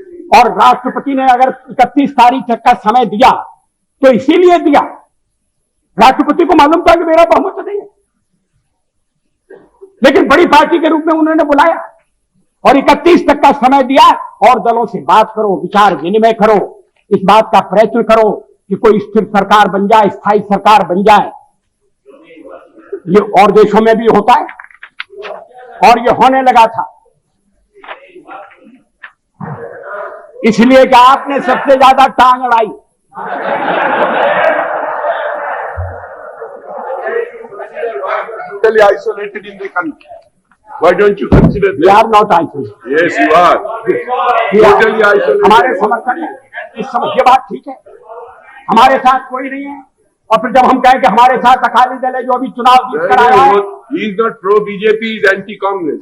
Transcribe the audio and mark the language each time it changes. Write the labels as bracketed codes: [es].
[hi] और राष्ट्रपति ने अगर 31 तारीख तक का समय दिया तो इसीलिए दिया, राष्ट्रपति को मालूम था कि मेरा बहुमत नहीं है, लेकिन बड़ी पार्टी के रूप में उन्होंने बुलाया और 31 तक का समय दिया और दलों से बात करो, विचार विनिमय करो, इस बात का प्रयत्न करो कि कोई स्थिर सरकार बन जाए, स्थायी सरकार बन जाए। ये और देशों में भी होता है और ये होने लगा था। इसलिए कि आपने सबसे ज्यादा टांग अड़ाई। [en] Totally isolated in the country. Why don't you consider that? We are not isolated. Yes, you are. Totally isolated. [hi] हमारे समर्थन है इस समय, ये बात ठीक है, हमारे साथ कोई नहीं है। और फिर जब हम कहें कि हमारे साथ अकाली दल है जो अभी चुनाव जीत कर आया है, [en] He is not pro BJP, he is anti Congress.